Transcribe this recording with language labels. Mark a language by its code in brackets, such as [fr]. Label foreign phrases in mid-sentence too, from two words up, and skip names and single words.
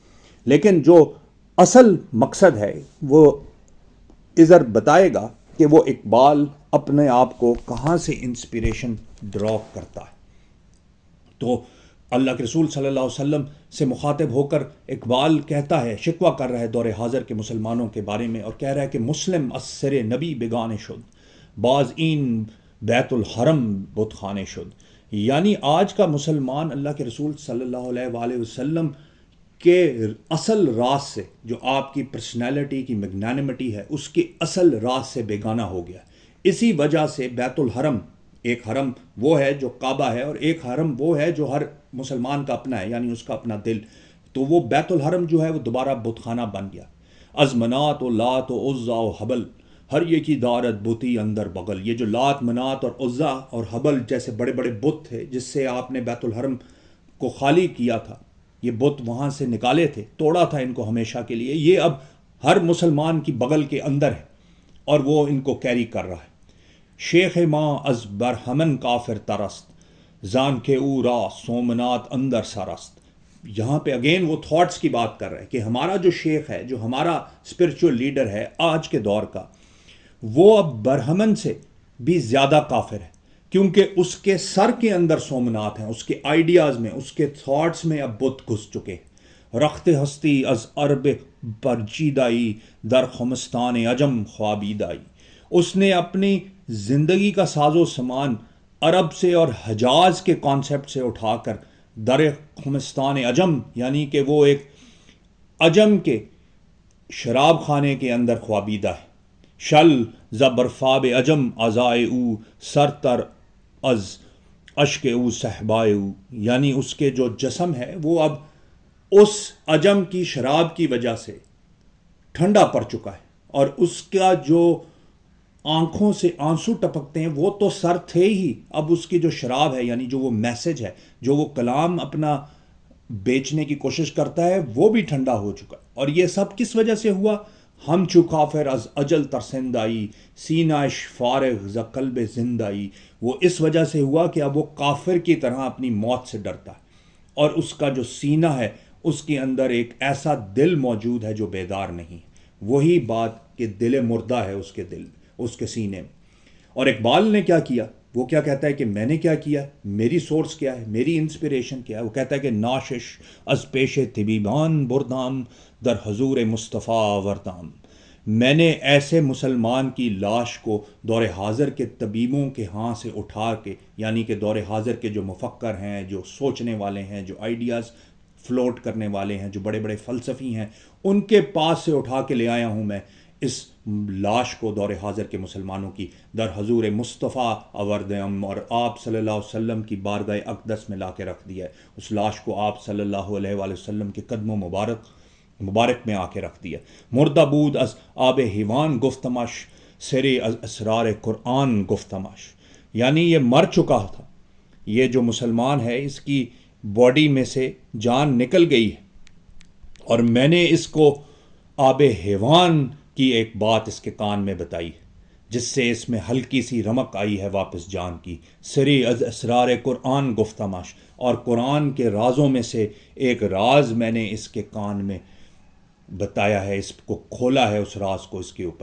[ur] لیکن جو اصل مقصد ہے وہ ادھر بتائے گا کہ وہ اقبال اپنے آپ کو کہاں سے انسپریشن ڈرا کرتا ہے۔ تو اللہ کے رسول صلی اللہ علیہ وسلم سے مخاطب ہو کر اقبال کہتا ہے، شکوہ کر رہا ہے دور حاضر کے مسلمانوں کے بارے میں، اور کہہ رہا ہے کہ [fa] مسلم از سر نبی بیگانے شد، باز این بیت الحرم بت خانے شد۔ [ur] یعنی آج کا مسلمان اللہ کے رسول صلی اللہ علیہ وآلہ وسلم کے اصل راز سے، جو آپ کی پرسنالٹی کی میگنانمٹی ہے، اس کے اصل راز سے بیگانہ ہو گیا۔ اسی وجہ سے بیت الحرم، ایک حرم وہ ہے جو کعبہ ہے، اور ایک حرم وہ ہے جو ہر مسلمان کا اپنا ہے، یعنی اس کا اپنا دل، تو وہ بیت الحرم جو ہے وہ دوبارہ بت خانہ بن گیا۔ [fa] از منات و لات و عزا و حبل، ہر یکی دارت بتی اندر بغل۔ [ur] یہ جو لات، منات اور عزا اور حبل جیسے بڑے بڑے بت تھے جس سے آپ نے بیت الحرم کو خالی کیا تھا، یہ بت وہاں سے نکالے تھے، توڑا تھا ان کو ہمیشہ کے لیے، یہ اب ہر مسلمان کی بغل کے اندر ہے اور وہ ان کو کیری کر رہا ہے۔ [fa] شیخ ماں از برہمن کافر ترست، زان کے او را سومنات اندر سرست۔ [ur] یہاں پہ اگین وہ تھاٹس کی بات کر رہے ہیں کہ ہمارا جو شیخ ہے، جو ہمارا [en] spiritual leader [ur] ہے آج کے دور کا، وہ اب برہمن سے بھی زیادہ کافر ہے، کیونکہ اس کے سر کے اندر سومنات ہیں، اس کے آئیڈیاز میں، اس کے تھاٹس میں اب بت گھس چکے ہیں۔ [fa] رخت ہستی از عرب پرچیدائی، در خمستان عجم خوابیدائی۔ [ur] اس نے اپنی زندگی کا ساز و سامان عرب سے اور حجاز کے کانسیپٹ سے اٹھا کر [fa] در خمستان عجم، [ur] یعنی کہ وہ ایک عجم کے شراب خانے کے اندر خوابیدہ ہے۔ [fa] شل زبرفاب عجم ازائے او، سرتر از اشک او صحبائے او، [ur] یعنی اس کے جو جسم ہے وہ اب اس عجم کی شراب کی وجہ سے ٹھنڈا پڑ چکا ہے، اور اس کا جو آنکھوں سے آنسو ٹپکتے ہیں وہ تو سر تھے ہی، اب اس کی جو شراب ہے، یعنی جو وہ میسج ہے، جو وہ کلام اپنا بیچنے کی کوشش کرتا ہے، وہ بھی ٹھنڈا ہو چکا ہے۔ اور یہ سب کس وجہ سے ہوا؟ [fa] ہم چو کافر از اجل ترسندائی، سینہش فارغ ز قلب زندائی۔ [ur] وہ اس وجہ سے ہوا کہ اب وہ کافر کی طرح اپنی موت سے ڈرتا ہے، اور اس کا جو سینہ ہے اس کے اندر ایک ایسا دل موجود ہے جو بیدار نہیں ہے۔ وہی بات کہ دل مردہ ہے اس کے دل، اس کے سینے میں۔ اور اقبال نے کیا کیا؟ وہ کیا کہتا ہے کہ میں نے کیا کیا، میری سورس کیا ہے، میری انسپریشن کیا ہے؟ وہ کہتا ہے کہ [fa] ناشش از پیش طبیبان بردام، در حضور مصطفیٰ آوردام۔ [ur] میں نے ایسے مسلمان کی لاش کو دور حاضر کے طبیبوں کے ہاں سے اٹھا کے، یعنی کہ دور حاضر کے جو مفکر ہیں، جو سوچنے والے ہیں، جو [en] ideas float [ur] کرنے والے ہیں، جو بڑے بڑے فلسفی ہیں، ان کے پاس سے اٹھا کے لے آیا ہوں میں اس لاش کو دور حاضر کے مسلمانوں کی، [fa] در حضور مصطفیٰ آوردم، [ur] اور آپ صلی اللہ علیہ وسلم کی بارگاہ اقدس میں لا کے رکھ دیا ہے۔ اس لاش کو آپ صلی اللہ علیہ وآلہ وسلم کے قدموں مبارک میں آ کے رکھ دیا۔ [fa] مردہ بود از آب حیوان گفتمش، سرے از اسرار قرآن گفتمش۔ [ur] یعنی یہ مر چکا تھا، یہ جو مسلمان ہے اس کی باڈی میں سے جان نکل گئی ہے، اور میں نے اس کو آب حیوان کی ایک بات اس کے کان میں بتائی ہے۔ جس سے اس میں ہلکی سی رمق آئی ہے واپس جان کی. [fa] سری از اسرار قرآن گفتمش، [ur] اور قرآن کے رازوں میں سے ایک راز میں نے اس کے کان میں بتایا ہے، اس کو کھولا ہے اس راز کو اس کے اوپر.